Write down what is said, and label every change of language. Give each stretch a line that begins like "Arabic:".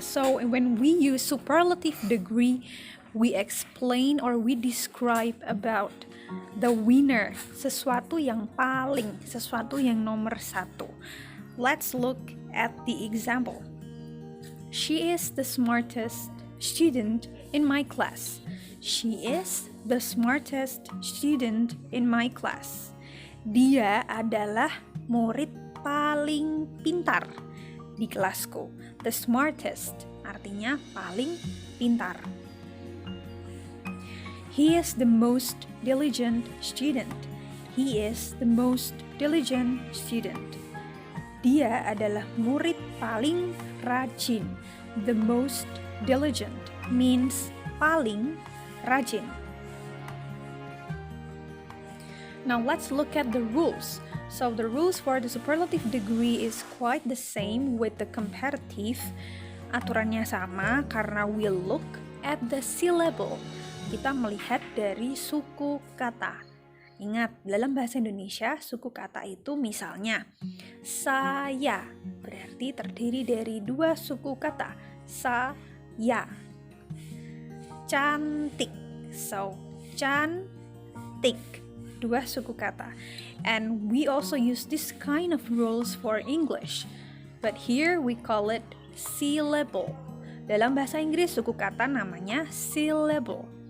English: So when we use superlative degree, we explain or we describe about the winner,
Indonesian: sesuatu yang paling, sesuatu yang nomor satu.
English: Let's look at the example. She is the smartest student in my class. She is the smartest student in my class.
Indonesian: Dia adalah murid paling pintar di kelasku.
English: The smartest
Indonesian: artinya paling pintar.
English: He is the most diligent student. He is the most diligent student.
Indonesian: Dia adalah murid paling rajin.
English: The most diligent means
Indonesian: paling rajin.
English: Now let's look at the rules. So the rules for the superlative degree is quite the same with the comparative.
Indonesian: Aturannya sama karena
English: we look at the syllable.
Indonesian: Kita melihat dari suku kata. Ingat, dalam bahasa Indonesia suku kata itu misalnya saya berarti terdiri dari dua suku kata. Saya. Cantik. So cantik. Dua suku kata.
English: And we also use this kind of rules for English. But here we call it syllable.
Indonesian: Dalam bahasa Inggris suku kata namanya syllable.